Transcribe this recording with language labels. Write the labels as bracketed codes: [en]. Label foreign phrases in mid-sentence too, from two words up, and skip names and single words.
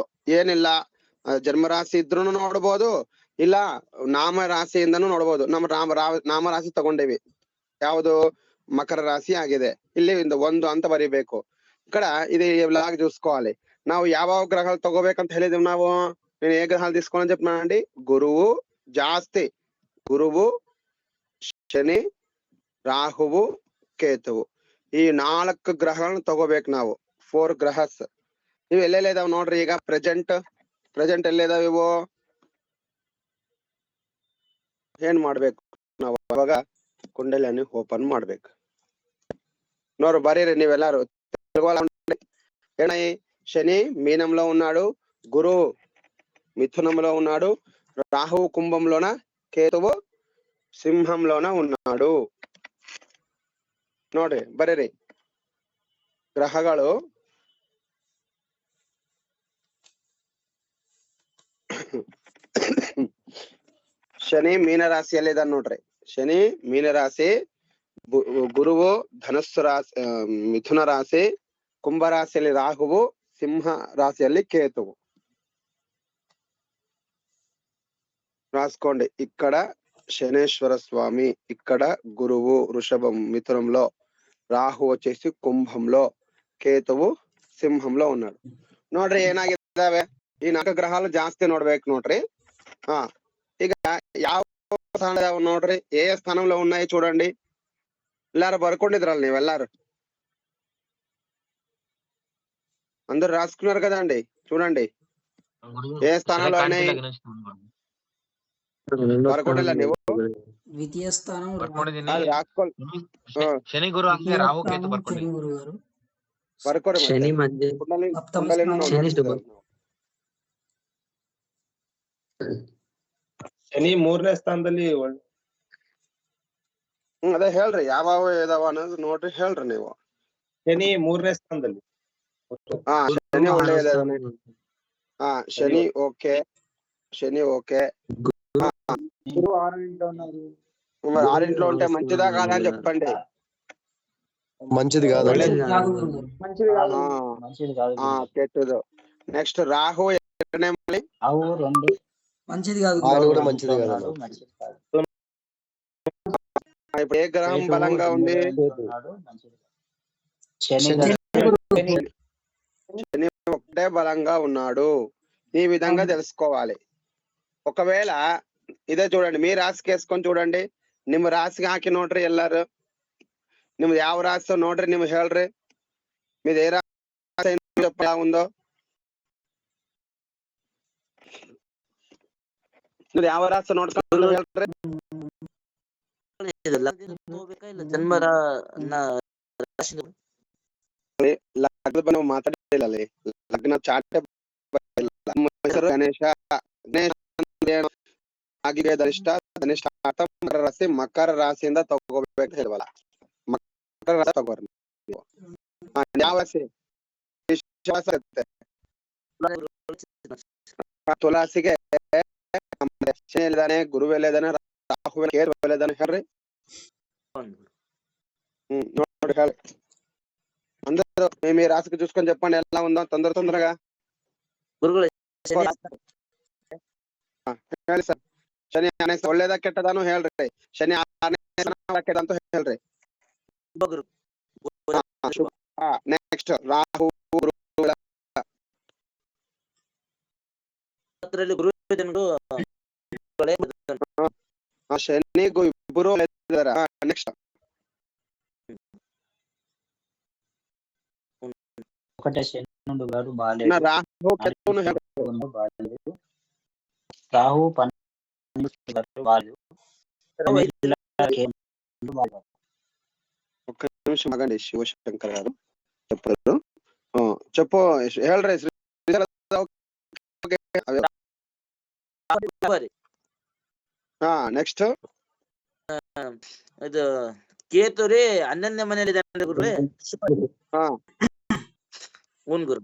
[kn] ಏನಿಲ್ಲ, ಜನ್ಮರಾಶಿ ಇದ್ರೂ ನೋಡ್ಬೋದು, ಇಲ್ಲ ನಾಮರಾಶಿಯಿಂದನೂ ನೋಡ್ಬೋದು. ನಾಮರಾಶಿ ತಗೊಂಡೇವಿ, ಯಾವುದು ಮಕರ ರಾಶಿ ಆಗಿದೆ. ಇಲ್ಲಿ 1 ಅಂತ ಬರೀಬೇಕು. ಈ ಕಡೆ ಇದು ಲಾಗ್ చూసుకోవాలి. ನಾವು ಯಾವ ಗ್ರಹ ತಗೋಬೇಕಂತ ಹೇಳಿದೀವಿ ನಾವು. ನೀನು [te] ఏ గ్రహాలు తీసుకోవాలని చెప్పినానండి? [kn] గురువు ಜಾಸ್ತಿ, ಗುರುವು, ಶನಿ, ರಾಹುವು, ಕೇತುವು, ಈ 4 ಗ್ರಹಗಳನ್ನ ತಗೋಬೇಕು ನಾವು. 4 ಗ್ರಹಸ್ ಇವು ಎಲ್ಲೆಲ್ಲ ಇದಾವ್ ನೋಡ್ರಿ. ಈಗ ಪ್ರೆಸೆಂಟ್ ಎಲ್ಲಿದಾವ ಇವು? ಏನ್ ಮಾಡ್ಬೇಕು ನಾವು? ಅವಾಗ ಕುಂಡಲಿಯನ್ನು ಓಪನ್ ಮಾಡ್ಬೇಕು ನೋಡ್ರಿ. ಬರೀರಿ ನೀವೆಲ್ಲಾರು. [te] శని మీనంలో ఉన్నాడు, గురు మిథునంలో ఉన్నాడు, రాహువు కుంభంలోన, కేతువు సింహంలోన ఉన్నాడు. [kn] ನೋಡ್ರಿ ಬರೀರಿ ಗ್ರಹಗಳು. ಶನಿ ಮೀನರಾಶಿಯಲ್ಲಿ ಇದ್ದಾನೆ ನೋಡ್ರಿ. ಶನಿ ಮೀನರಾಶಿ, ಗುರುವು ಧನಸ್ಸು ರಾಶಿ, ಮಿಥುನ ರಾಶಿ, ಕುಂಭರಾಶಿಯಲ್ಲಿ ರಾಹುವು, ಸಿಂಹ ರಾಶಿಯಲ್ಲಿ ಕೇತುವು. [te] రాసుకోండి. ఇక్కడ శనేశ్వర స్వామి, ఇక్కడ గురువు వృషభం మిథునంలో, రాహు వచ్చేసి కుంభంలో, కేతువు సింహంలో ఉన్నాడు. [kn] ನೋಡ್ರಿ ಏನಾಗಿದ್ದಾವೆ ಈ 4 ಗ್ರಹಾలు ಜಾಸ್ತಿ ನೋಡ್ಬೇಕು ನೋಡ್ರಿ. ಈಗ ಯಾವ ಸ್ಥಾನ ನೋಡ್ರಿ, [te] ఏ స్థానంలో ఉన్నాయి చూడండి. [kn] ಎಲ್ಲಾರು ಬರ್ಕೊಂಡಿದ್ರಲ್ಲ ನೀವೆಲ್ಲಾರು, [te] అందరు రాసుకున్నారు కదండి. చూడండి ఏ స్థానంలో ఉన్నాయి. [kn] ಬರ್ಕೊಂಡಿಲ್ಲ ನೀವು? [te] ద్వితీయ స్థానం శని గురు రాహు కేతు [kn] ಬರ್ಕೊರಿ. ಶನಿ 3ನೇ ಸ್ಥಾನದಲ್ಲಿ. ಅದೇ ಹೇಳ್ರಿ ಯಾವ ಇದಾವ ಅನ್ನೋದು ನೋಡ್ರಿ, ಹೇಳ್ರಿ ನೀವು. ಶನಿ 3ನೇ ಸ್ಥಾನದಲ್ಲಿ. ಶನಿ ಒಳ್ಳೆಯದ. ಶನಿ ಓಕೆ, [te] శని ఓకే. గురువు 6 ఉన్నారు. 6 ఉంటే మంచిదా కాదా అని చెప్పండి. మంచిది కాదు, ಕೆಟ್ಟದು. నెక్స్ట్ రాహు మంచిది కాదు, కూడా మంచిది కాదు. ఇప్పుడు ఏ గ్రహం బలంగా ఉంది? శని ఒకటే బలంగా ఉన్నాడు. ఈ విధంగా తెలుసుకోవాలి. ఒకవేళ ಇದೇ చూడండి, మీ ರಾಶಿಗೆ వేసుకొని చూడండి. [kn] ನಿಮ್ಮ ರಾಶಿಗೆ ಹಾಕಿ ನೋಡ್ರಿ ಎಲ್ಲಾರು. ನಿಮ್ದು ಯಾವ ರಾಶಿ ನೋಡ್ರಿ, ನಿಮ್ಗೆ ಹೇಳ್ರಿ. [te] మీది ఏ రాశి ఉందో [kn] ಯಾವ ರಾಶಿ ನೋಡ್ಕೊಂಡು ಹೇಳ್ರಿ. ಜನ್ಮರ ಲಗ್ನದ ಬಗ್ಗೆ ನಾವು ಮಾತಾಡಿಲ್ಲ ಅಲ್ಲಿ. ಲಗ್ನ ಚಾರ್ಟ್ ನಮ್ಮ ಹೆಸರು ಗಣೇಶ. ಗಣೇಶ ಆಗಿದೆ ಧನಿಷ್ಠ ಮಕರ ರಾಶಿ. ಮಕರ ರಾಶಿಯಿಂದ ತಗೋಬೇಕು ಹೇಳುವಲ್ಲ, ಮಕರ ರಾಶಿ ತಗೋರಿ ನೀವು. ಯಾವ ರಾಶಿ? ವಿಶ್ವಾಸ ಇರುತ್ತೆ. ತುಲಾಸಿಗೆ ಶನಿ ಎಲ್ಲಿದ್ದಾನೆ, ಗುರು ಎಲ್ಲಿದ್ದಾನೆ, ರಾಹು ಕೇತು ಎಲ್ಲಿದ್ದಾನೆ ಹೇಳ್ರಿ. ನೋಡಿ ಹೇಳಿ. [te] అందరూ మీ రాశికి చూసుకొని చెప్పండి ఎలా ఉందో తొందరగా. [kn] ಹೇಳಿ ಸರ್. ಶನಿ ಅನೇಕ ಒಳ್ಳೇದ ಕೆಟ್ಟದಾನು ಹೇಳ್ರಿ. ಶನಿ ಕೆಟ್ಟದಂತ ಹೇಳ್ರಿ. ನೆಕ್ಸ್ಟ್ ರಾಹು ಶನಿ ಇಬ್ಬರು ನೆಕ್ಸ್ಟ್ [te] ఒకటే శని గారు బాలేదు. రాహు కేతువును బాలేదు. రాహు 12 గారు బాలేదు. ఒక్క నిమిషం ఆగండి. శివశంకర్ గారు చెప్పారు. చెప్పు ಹೇಳ್ರಿ. [kn] ನೆಕ್ಸ್ಟ್ ಇದು ಕೇತು ರೀ 11ನೇ ಮನೆಯಲ್ಲಿ ಗುರುಗಳೇ. ಹ್ಞೂ ಗುರು.